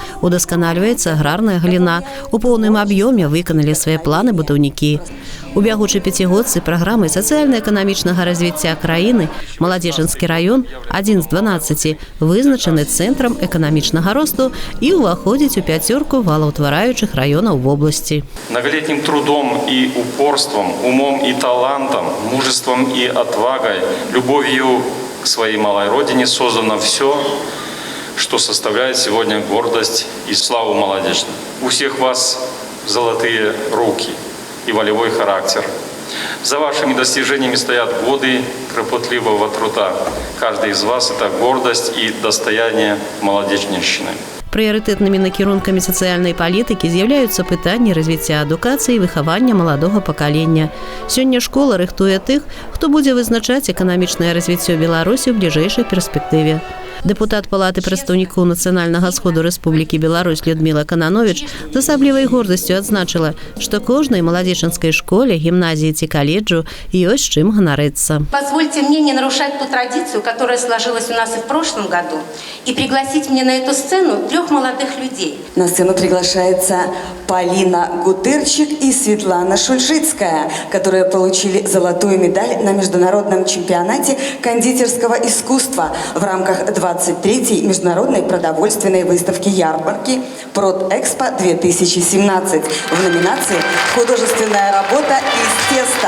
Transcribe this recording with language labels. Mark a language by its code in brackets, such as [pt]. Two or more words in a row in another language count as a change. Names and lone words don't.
[be] Удасканальваецца аграрная галіна. У поўным аб'ёме выканалі свае планы будаўнікі. У бягучай пяцігодцы праграмы сацыяльна-эканамічнага развіцця краіны Маладзечанскі раён, адзін з 12, вызначаны цэнтрам эканамічнага росту і ўваходзіць у пяцёрку валаўтвараючых раёнаў вобласці. [ru] Многолетним трудом и упорством, умом и талантом, мужеством и отвагой, любовью к своей малой родине создано все, что составляет сегодня гордость и славу Маладечны. У всех вас золотые руки и волевой характер. За вашими достижениями стоят годы кропотливого труда. Каждый из вас – это гордость и достояние Маладечнішчыны. [be] Прыярытэтнымі накірункамі сацыяльнай палітыкі з'яўляюцца пытанні развіцця адукацыі і выхавання маладога пакалення. Сёння школа рыхтуе тых, хто будзе вызначаць эканамічнае развіццё Беларусі ў бліжэйшай перспектыве. Дэпутат Палаты прадстаўнікоў Нацыянальнага сходу Рэспублікі Беларусь Людміла Кананович з асаблівай гордасцю адзначыла, што кожнай маладзечанскай школе, гімназіі ці каледжу ёсць чым ганарыцца. [ru] Позвольте мне не нарушать ту традицию, которая сложилась у нас и в прошлом году, и пригласить мне на эту сцену 3 молодых людей. На сцену приглашается Полина Гутырчик и Светлана Шульжицкая, которые получили золотую медаль на международном чемпионате кондитерского искусства в рамках 23-й международной продовольственной выставки ярмарки «Продэкспо-2017» в номинации «Художественная работа из теста.